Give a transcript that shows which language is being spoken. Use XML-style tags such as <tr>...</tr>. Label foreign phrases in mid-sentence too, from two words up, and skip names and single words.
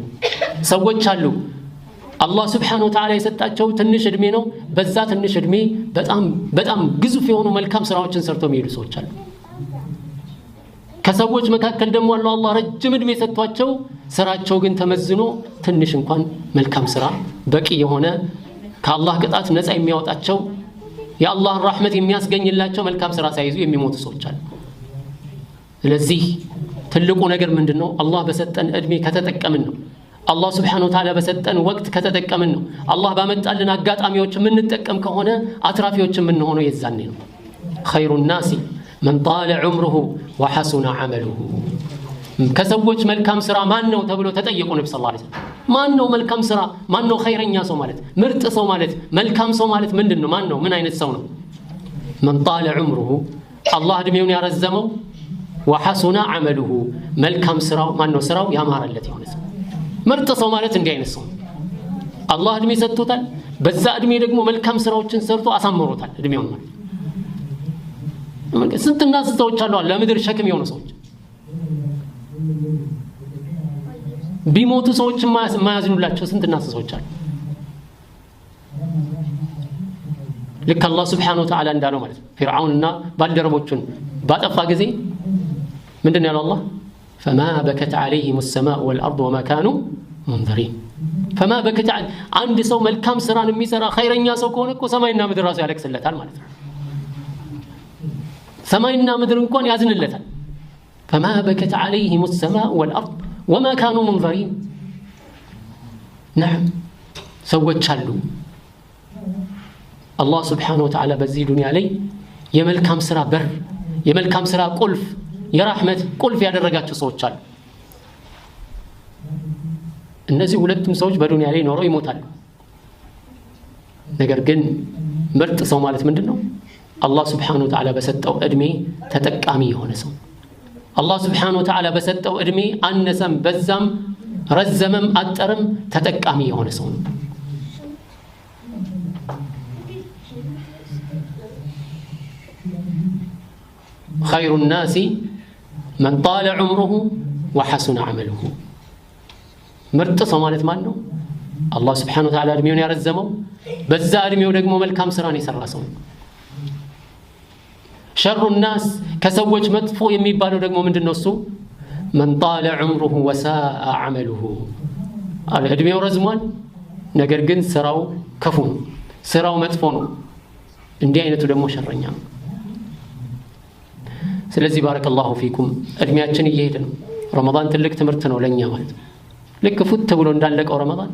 <am>ሰዎች አሉ አላህ</am> <ar>سبحانه وتعالى</ar> <am>የሰጣቸው ትንሽ እድሜ ነው። በዛ ትንሽ እድሜ በጣም ግዙፍ የሆኑ መልካም ስራዎችን ሰርተው የሚሄዱ ሰዎች አሉ። ከሰዎች መካከል ደግሞ አላህ ረጅም እድሜ ሰጥቷቸው ስራቸው ግን ተመዝኖ ትንሽ እንኳን መልካም ስራ በቂ የሆነ ከአላህ ቅጣት ነፃ የሚያወጣቸው የአላህን ረሕመት የሚያስገኝላቸው መልካም ስራ ሳይዙ የሚሞቱ ሰዎች አሉ። ስለዚህ ትልቁ ነገር ምንድነው? አላህ በሰጠን እድሜ ከተጠቀምን ነው። አላህ</am> <ar>سبحانه وتعالى</ar> <am>በሰጠን ወቅት ከተጠቀምን ነው። አላህ ባመጣልን አጋጣሚዎች የምንጠቀም ከሆነ አትራፊዎች የምንሆነው የዛኔ ነው።</am> <ar>خير الناس من طال عمره وحسن عمله</ar> <am>ከሰዎች መልካም ስራ ማን ነው ተብሎ ተጠየቁ ነብዩ</am> <ar>صلى الله عليه وسلم።</ar> <am>ማን ነው መልካም ስራ? ማን ነው ኸይረኛ ሰው ማለት? ምርጥ ሰው ማለት? መልካም ሰው ማለት ምንድነው? ማን ነው? ምን አይነት ሰው ነው?</am> <ar>من طال عمره</ar> <am>አላህ እድሜውን ያረዘመው</am> <ar>وحسن عمله</ar> <am>መልካም ስራው ማን ነው? ስራው ያማረለት የሆነ ሰው። ምርጥ ሰው ማለት እንዲህ አይነት ሰው አላህ እድሜ ሰጥቶታል። በዛ እድሜ ደግሞ መልካም ስራዎችን ሰርቶ አሳምሮታል እድሜውን ማለት። ስንትና ሰዎች አሉ ለምድር ሸክም የሆኑ ሰዎች ቢሞቱ ሰዎች ማያዝኑላቸው ስንትና ሰዎች አሉ። ልክ አላህ</am> <ar>سبحانه وتعالى</ar> <am>እንዳለው ማለት ነው። ፊርዓውንና ባልደረቦቹን ባጠፋ ጊዜ ምንድነው ያለው አላህ?</am> <ar>فما بكت عليهم السماء والارض وما كانوا منذرين فما بكت</ar> <am>አንድ ሰው መልካም ስራን የሚሰራ ኸይረኛ ሰው ከሆነ እኮ ሰማይና ምድር ራሱ ያለቅስለታል ማለት ነው። ሰማይና ምድር እንኳን ያዝንለታል።</am> <ar>فما بكت عليهم السماء والارض وما كانوا منذرين</ar> <am>نعم ሰዎች አሉ አላህ</am> <ar>سبحانه وتعالى</ar> <am>በዚህ ዱንያ ላይ የመልካም ስራ በር የመልካም ስራ ቁልፍ የራህመት ቁልፍ ያደረጋቸው ሰዎች አሉ። እነዚህ ሁለቱም ሰዎች በዱንያ ላይ ኖረው ይሞታሉ። ነገር ግን ምርጥ ሰው ማለት ምንድነው? አላህ</am> <ar>سبحانه وتعالى</ar> <am>በሰጠው እድሜ ተጠቃሚ የሆነ ሰው። አላህ</am> <ar>سبحانه وتعالى</ar> <am>በሰጠው እድሜ አነሰም በዛም ረዘመም አጠረም ተጠቃሚ የሆነ ሰው ነው።</am> <ar>خير الناس من طال عمره وحسن عمله</ar> <am>ምርጥ ሰው ማለት ማን ነው? አላህ</am> <ar>سبحانه وتعالى</ar> <am>እድሜውን ያረዘመው በዛ እድሜው ደግሞ መልካም ስራን የሰራ ሰው ነው።</am> <ar>شر الناس</ar> <am>ከሰዎች መጥፎ የሚባለው ደግሞ ምንድነው? እሱ</am> <ar>من طال عمره وساء عمله</ar> <am>እድሜው ረዝሟል ነገር ግን ስራው ክፉ ነው፣ ስራው መጥፎ ነው። እንዲህ አይነቱ ደግሞ ሸረኛ ነው። ስለዚህ</am> <ar>بارك الله فيكم</ar> <am>እድሜያችን እየሄደ ነው። ረመዳን ትልቅ ትምህርት ነው ለኛ ማለት ነው። ልክ ፉት ብሎ እንዳለቀው ረመዳን</am>